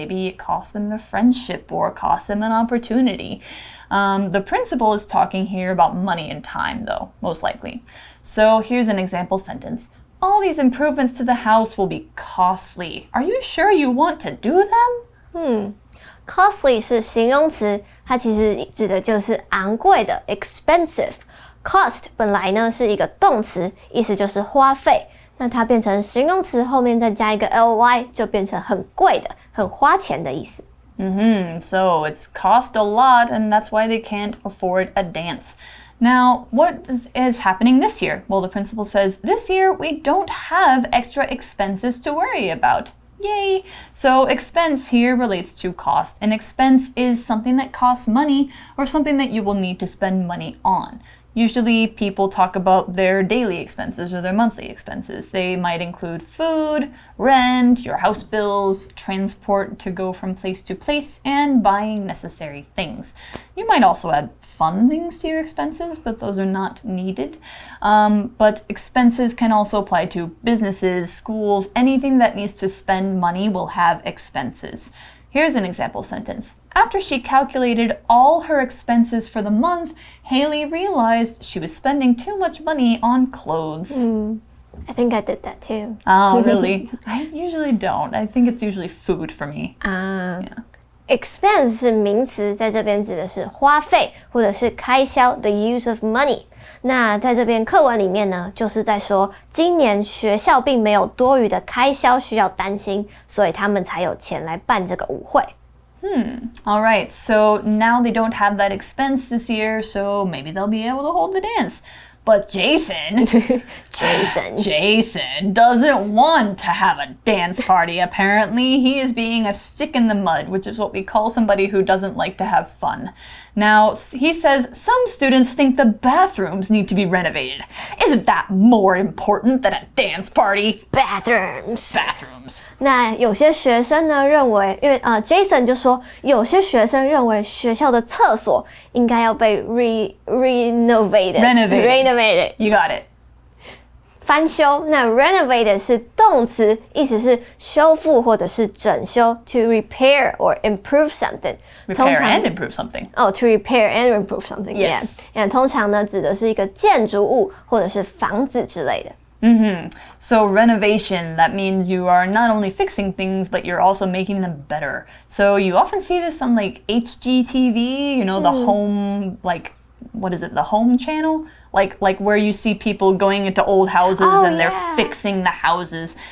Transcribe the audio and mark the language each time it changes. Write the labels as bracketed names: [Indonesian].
[English] Maybe it cost them their friendship or cost them an opportunity. The principal is talking here about money and time, though, most likely. So here's an example sentence. All these improvements to the house will be costly. Are you sure you want to do them? [Chinese] Costly 是形容词，它其实指的就是昂贵的 expensive。Cost 本来呢是一个动词，意思就是花费，那它变成形容词后面再加一个 ly 就变成很贵的、很花钱的意思。 [English] So it's cost a lot, and that's why they can't afford a dance. Now, what is happening this year? Well, the principal says, this year we don't have extra expenses to worry about. Yay! So expense here relates to cost. An expense is something that costs money or something that you will need to spend money on. Usually people talk about their daily expenses or their monthly expenses. They might include food, rent, your house bills, transport to go from place to place, and buying necessary things. You might also add fun things to your expenses, but those are not needed. But expenses can also apply to businesses, schools, anything that needs to spend money will have expenses. Here's an example sentence. After she calculated all her expenses for the month, Haley realized she was spending too much money on clothes. I think I did that too. Oh, really? I usually don't. I think it's usually food for me. Yeah. [Chinese] Expense 是名词，在这边指的是花费或者是开销 [English] the use of money. [Chinese] 那在这边课文里面呢，就是在说今年学校并没有多余的开销需要担心，所以他们才有钱来办这个舞会。 [English] All right, so now they don't have that expense this year, so maybe they'll be able to hold the dance. But Jason doesn't want to have a dance party, apparently. He is being a stick in the mud, which is what we call somebody who doesn't like to have fun. Now, he says some students think the bathrooms need to be renovated. Isn't that more important than a dance party? Bathrooms. [Chinese] 那有些学生呢认为，因为Jason 就说，有些学生认为学校的厕所应该要被 renovated. [English] You got it. [Chinese] 翻修，那 renovated 是动词，意思是修复或者是整修 [English] to repair or improve something. Repair and improve something. Oh, to repair and improve something. Yes. Yeah. [Chinese] 通常呢指的是一个建筑物或者是房子之类的。 [English] So renovation, that means you are not only fixing things, but you're also making them better. So you often see this on like HGTV, you know, the home, like, what is it, the home channel? Like where you see people going into old houses and they're fixing the houses.